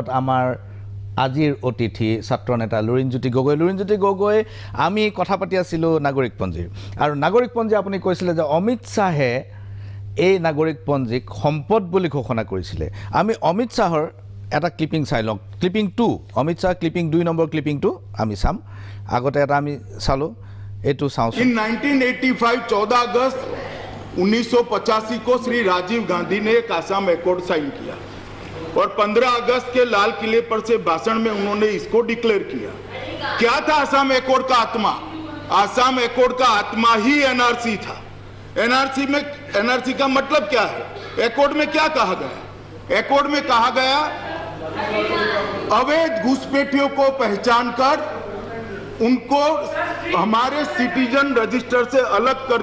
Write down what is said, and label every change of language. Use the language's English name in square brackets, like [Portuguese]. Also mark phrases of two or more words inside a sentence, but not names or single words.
[Assamese] আমাৰ আজিৰ অতিথি ছাত্ৰ নেতা লুৰিণজ্যোতি গগৈ আমি কথা পাতি আছিলোঁ নাগৰিকপঞ্জীৰ আৰু নাগৰিকপঞ্জী আপুনি কৈছিলে যে অমিত শ্বাহে এই নাগৰিকপঞ্জীক সম্পদ বুলি ঘোষণা কৰিছিলে আমি অমিত শ্বাহৰ এটা ক্লিপিং চাই লওঁ ক্লিপিং 2 অমিত শ্বাহ ক্লিপিং 2 নম্বৰ ক্লিপিংটো আমি চাম আগতে এটা আমি চালোঁ এইটো চাওঁচোন [Hindi] 1985 14 अगस्त 1985 को श्री राजीव गांधी ने एक आसाम एकॉर्ड साइन किया और 15 अगस्त के लाल किले पर से भाषण में उन्होंने इसको डिक्लेयर किया क्या था आसाम एकॉर्ड का आत्मा आसाम एकॉर्ड का आत्मा ही एनआरसी था एनआरसी का मतलब क्या है एकॉर्ड में क्या कहा गया एकॉर्ड में कहा गया अवैध घुसपैठियों को पहचान कर उनको हमारे [English] citizen register [Hindi] से अलग कर